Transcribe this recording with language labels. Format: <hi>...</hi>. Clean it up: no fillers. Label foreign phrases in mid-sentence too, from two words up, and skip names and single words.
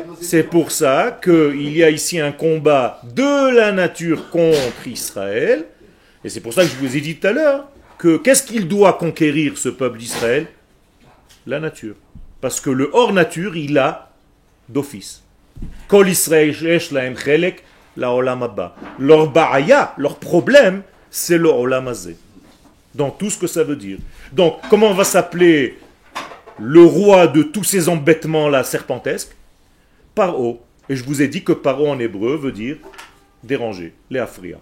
<fr>C'est pour ça qu'il y a ici un combat de la nature contre Israël. Et c'est pour ça que je vous ai dit tout à l'heure que qu'est-ce qu'il doit conquérir, ce peuple d'Israël? La nature. Parce que le hors-nature, il a d'office.</fr> <he>כל ישראל יש להם חלק לעולם הבא.</he> <fr>Leur ba'aya, leur problème, c'est le</fr> <he>עולם הזה.</he> <fr>Dans tout ce que ça veut dire. Donc, comment va s'appeler le roi de tous ces embêtements-là serpentesques? Paro. Et je vous ai dit que Paro en hébreu veut dire déranger, léafria.</fr>